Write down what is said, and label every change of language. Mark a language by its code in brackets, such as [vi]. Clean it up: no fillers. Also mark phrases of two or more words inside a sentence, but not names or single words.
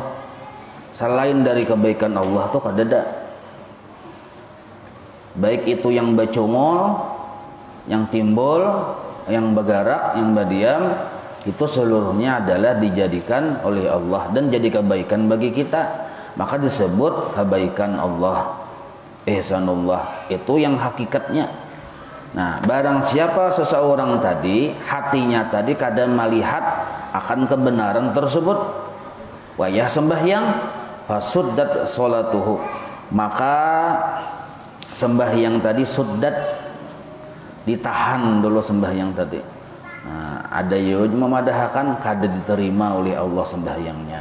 [bjn] Selain dari kebaikan Allah tuh kadada, baik itu yang bacomol, yang timbul, yang bergerak, yang berdiam, itu seluruhnya adalah dijadikan oleh Allah dan jadi kebaikan bagi kita. Maka disebut kebaikan Allah, ihsanullah, itu yang hakikatnya. Nah, barang siapa seseorang tadi hatinya tadi kadang melihat akan kebenaran tersebut, wayah sembahyang [ar] فسدت صلاته, [bjn] maka sembahyang tadi suddat, ditahan dulu sembahyang tadi. Nah, ada yang memadahkan kada diterima oleh Allah sembahyangnya.